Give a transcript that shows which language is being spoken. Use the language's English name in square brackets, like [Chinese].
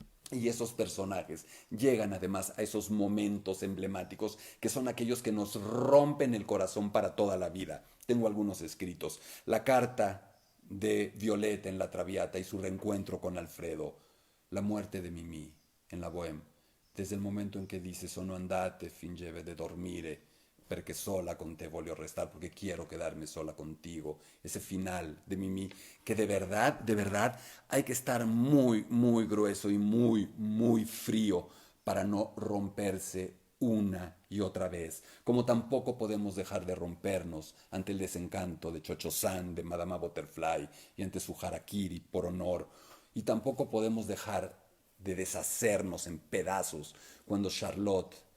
[Spanish] Y esos personajes llegan además a esos momentos emblemáticos que son aquellos que nos rompen el corazón para toda la vida. Tengo algunos escritos. La carta de Violeta en La Traviata y su reencuentro con Alfredo. La muerte de Mimì en la Bohème. [Italian] Desde il momento in che dice sono andate, fingeva de dormire, perché sola con te voglio restar, [Spanish] porque quiero quedarme sola contigo. Ese final de Mimì, que de verdad, hay que estar muy, muy grueso y muy, muy frío para no romperse una y otra vez, como tampoco podemos dejar de rompernos ante el desencanto de Cho-Cho-San, de Madama Butterfly y ante su harakiri por honor, y tampoco podemos dejar de deshacernos en pedazos cuando Charlotte